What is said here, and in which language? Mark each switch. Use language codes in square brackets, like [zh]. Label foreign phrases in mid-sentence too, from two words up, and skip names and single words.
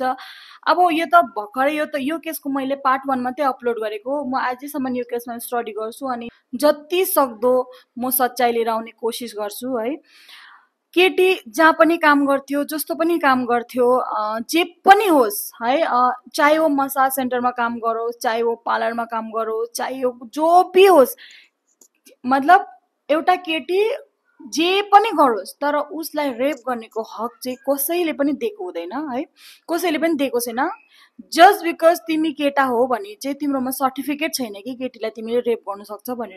[ne] अब यो त भर्खरै यो केसको मैले पार्ट 1 मात्रै अपलोड गरेको, म आजैसम्म यो केसमा स्टडी गर्छु अनि जति सक्दो म सच्चाइ लिएर आउने कोसिस गर्छु है। केटी जहाँ पनि काम गर्थ्यो, जस्तो पनि काम गर्थ्यो, जे पनि होस् है, [hi] चाहे वो [ne] मसाज सेन्टरमा काम गरोस्, [hi] चाहे वो [ne] पार्लरमा काम गरोस्, [hi] चाहे वो जो भी [ne] होस्, मतलब एउटा केटी जे पनि गरोस् तर उसलाई रेप गर्नेको हक चाहिँ कसैले पनि दिएको हुँदैन है, कसैले पनि दिएको छैन। [en] just because [ne] तिमी केटा हो भने चाहिँ तिम्रोमा सर्टिफिकेट छैन कि केटीलाई तिमीले रेप गर्न सक्छ भनेर।